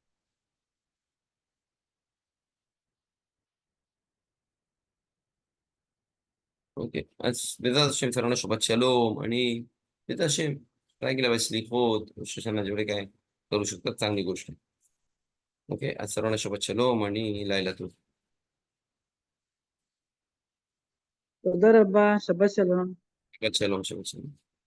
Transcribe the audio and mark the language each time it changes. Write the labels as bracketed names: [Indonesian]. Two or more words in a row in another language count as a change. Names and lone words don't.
[Marathi] ओके, आज बेदात असे सर्वांना [Hebrew] שבת שלום [Marathi] आणि बेदात असे काय केलं पाहिजे स्लिखोत रोष जेवढे काय करू शकतात चांगली गोष्ट. ओके, आज सर्वांना [Hebrew] שבת שלום [Marathi] आणि [Hebrew] לילה טוב. תודה רבה, שבת שלום. שבת שלום, שבת שלום.